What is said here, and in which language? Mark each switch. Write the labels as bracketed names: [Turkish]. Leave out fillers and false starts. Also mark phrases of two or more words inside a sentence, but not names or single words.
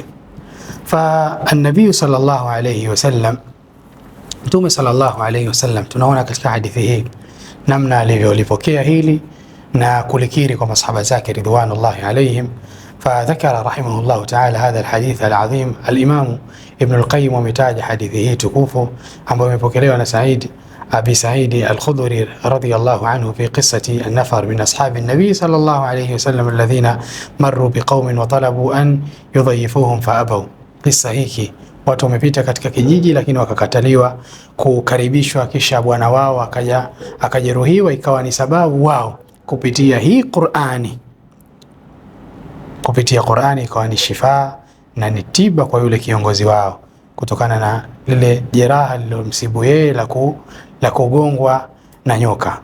[Arabic] فالنبي صلى الله عليه وسلم, [Swahili] Mtume [Arabic] صلى الله عليه وسلم, [Swahili] tunaona katika hadithi hii namna alivyolipokea hili na kulikiri kwa masahaba zake [Arabic] رضوان الله عليهم. فذكر رحمه الله تعالى هذا الحديث العظيم. Al-Imam Ibn al-Qayyim [Swahili] ametaja hadithi hii tukufu ambayo imepokelewa na [Arabic] Abi Sa'id al-Khudri رضي الله عنه في قصة النفر من أصحاب النبي صلى الله عليه وسلم الذين مروا بقوم وطلبوا أن يضيفوهم فأبوا. [Swahili] Kisa hiki watu wamepita katika kijiji lakini wakakataliwa kukaribishwa, kisha bwana wao akajeruhiwa, ikawa ni sababu wao kupitia hii Qur'ani, kupitia Qur'ani ikawa ni shifa na ni tiba kwa yule kiongozi wao kutokana na lile jeraha lilomsibu yeye la kugongwa na nyoka.